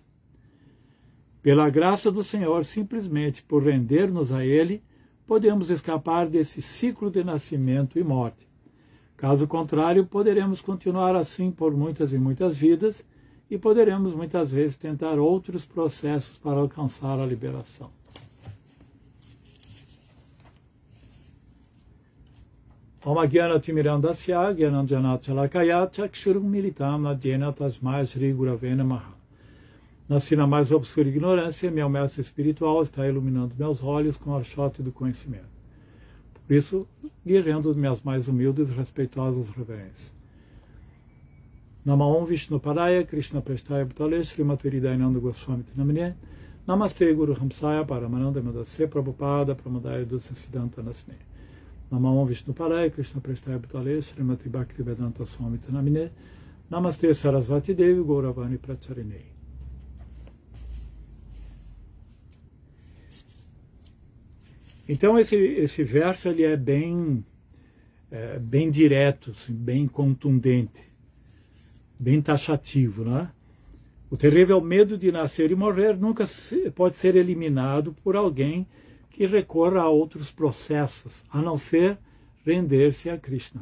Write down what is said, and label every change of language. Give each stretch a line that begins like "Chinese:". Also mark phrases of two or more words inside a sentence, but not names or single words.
Portuguese: Pela graça do Senhor, simplesmente por render-nos a ele, podemos escapar desse ciclo de nascimento e morte. Caso contrário, poderemos continuar assim por muitas e muitas vidas e poderemos muitas vezes tentar outros processos para alcançar a liberação.
Sanskrit: Om Gyana Timirandasya Gyananjana Chalakaya Chakshurum Militam Nadjena Tasmai Shri Gurave Namaha.
Portuguese: Nasci na mais obscura ignorância, meu mestre espiritual está iluminando meus olhos com o archote do conhecimento. Por isso, lhe rendo minhas mais humildes e respeitosas reverências.
Sanskrit: Namo Vishnu Padaya Krishna Prestaya Bhutale Srimati Hridayananda Goswami Namine Namaste Guru Hamsaya Paramananda Madase Prabhupada Pramadaya Dusa Siddhanta Nasne Namo Vishnu Padaya Krishna Prestaya Bhutale Srimati Bhaktivedanta Swami Namine Namaste Sarasvati Devi Gauravani Pracharinei.
Portuguese: Então esse verso ele é bem direto, assim, bem contundente, bem taxativo, né? O terrível medo de nascer e morrer nunca pode ser eliminado por alguém que recorra a outros processos, a não ser render-se a Krishna.